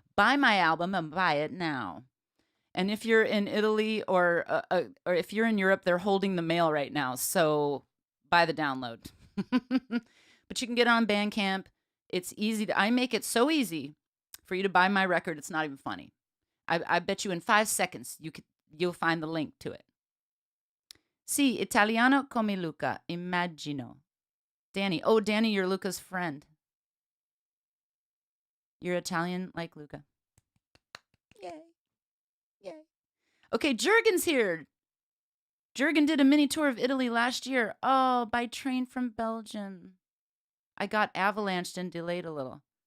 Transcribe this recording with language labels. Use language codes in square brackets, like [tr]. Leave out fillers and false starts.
[en] Buy my album and buy it now. And if you're in Italy or if you're in Europe, they're holding the mail right now. So buy the download. But you can get it on Bandcamp. It's easy. I make it so easy for you to buy my record. It's not even funny. I bet you in 5 seconds you'll find the link to it. [it] Sì, italiano come Luca, immagino. [en] Danny. Oh, Danny, you're Luca's friend. You're Italian like Luca. Yay. Yay. Okay, Jurgen's here. Jurgen did a mini tour of Italy last year. Oh, by train from Belgium. I got avalanched and delayed a little.